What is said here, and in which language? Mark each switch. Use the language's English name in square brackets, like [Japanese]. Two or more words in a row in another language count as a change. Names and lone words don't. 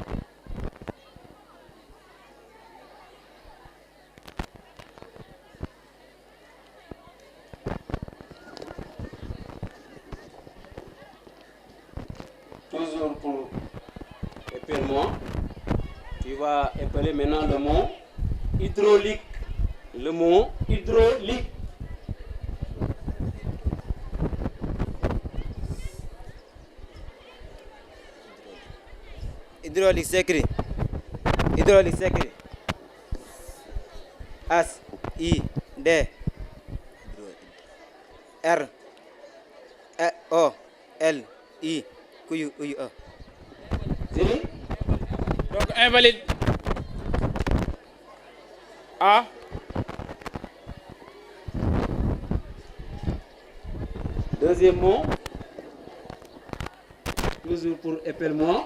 [French] Toujours pour épeler-moi, tu vas épeler maintenant le mot hydraulique. Le mot hydraulique. Hydraulique s'écrit S, I, D, R, O, L, I, Q, U, E. Donc, invalide. A. Deuxième mot, toujours pour épelle-moi.